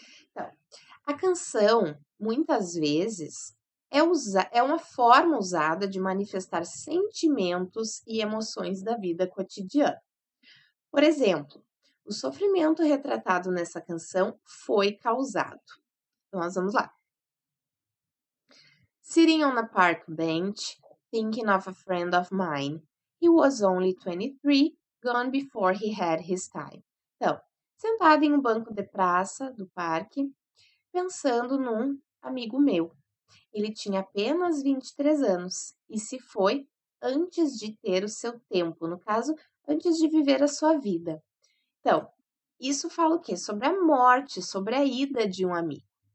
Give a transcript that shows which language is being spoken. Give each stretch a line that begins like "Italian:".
Portuguese: Então, a canção, muitas vezes, é uma forma usada de manifestar sentimentos e emoções da vida cotidiana. Por exemplo, o sofrimento retratado nessa canção foi causado. Então, nós vamos lá.
English: Sitting on a park bench, thinking of a friend of mine. He was only 23, gone before he had his time.
Portuguese: Então, sentado em um banco de praça do parque, pensando num amigo meu. Ele tinha apenas 23 anos e se foi antes de ter o seu tempo, no caso, antes de viver a sua vida. Então, isso fala o quê? Sobre a morte, sobre a ida de um amigo.